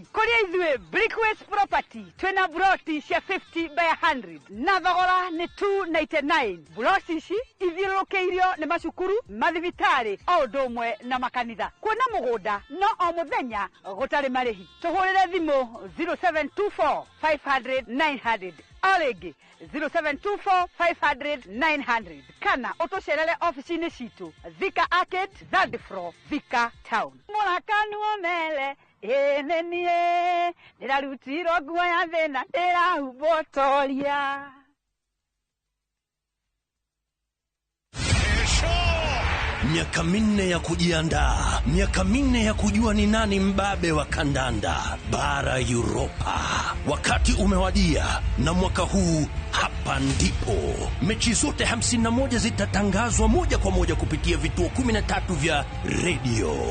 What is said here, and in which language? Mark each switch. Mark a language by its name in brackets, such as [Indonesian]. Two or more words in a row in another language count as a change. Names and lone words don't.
[Kikuyu] kuria ithwe Brickwest property twena broti cia 50 by 100 na thogora ni 299 broti ici ithiũrũrũkĩirio ni macukuru mathibitari o ũndũ ũmwe na makanitha kuona mũgũnda no o mũthenya gũtarĩ marĩhi tũhũrĩre thimũ 0724 500 900 Oregi 0724 500 900 kana utucerere ofisini citu Thika Arcade, [English] third floor, [Kikuyu] Thika Town. Murakanu omele enenie ndirarutiro nguo ya thina ndirahubotoria. [Swahili] Miaka minne ya kujiandaa, miaka minne ya kujua ni nani mbabe wa kandanda bara Europa. Wakati umewadia na mwaka huu hapa ndipo mechi zote 51 zitatangazwa moja kwa moja kupitia vituo 13 vya redio.